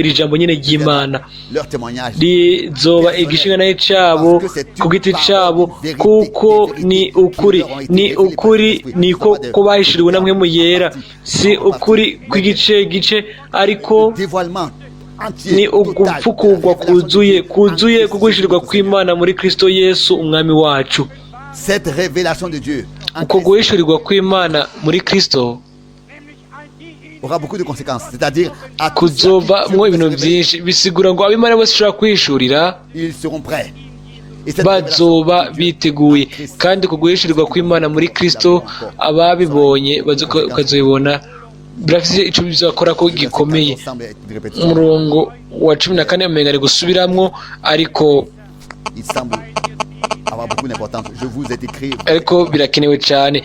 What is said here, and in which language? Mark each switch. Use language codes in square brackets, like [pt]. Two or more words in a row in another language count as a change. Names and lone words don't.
[rn] Iri jambo nyine ry'Imana rizoba igishinga ntahe cyabo ku giti cyabo, kuko ni ukuri, ni ukuri, niko ko bahishuriwe namwe mu yera, si ukuri kw'igice gice, ariko ni ugupfukurwa kuzuye kuguhishurirwa kw'Imana muri Kristo Yesu umwami wacu. [fr] Cette révélation de Dieu, [rn] uko guhishurirwa kw'Imana muri Kristo [fr] aura beaucoup de conséquences, c'est-à-dire [rn] kuzovamwo ibintu byinshi. Bisigura ngo ab'Imana bose ushobora kwihishurira [fr] ils seront prêts, [rn] bazoba biteguye. Kandi ku guhishurirwa kw'Imana muri Kristo ababibonye bazoyibona, birafite icyo bizakora ko gikomeye. Umurongo wa 14 amenga ari gusubiramwo, ariko ariko birakenewe cyane.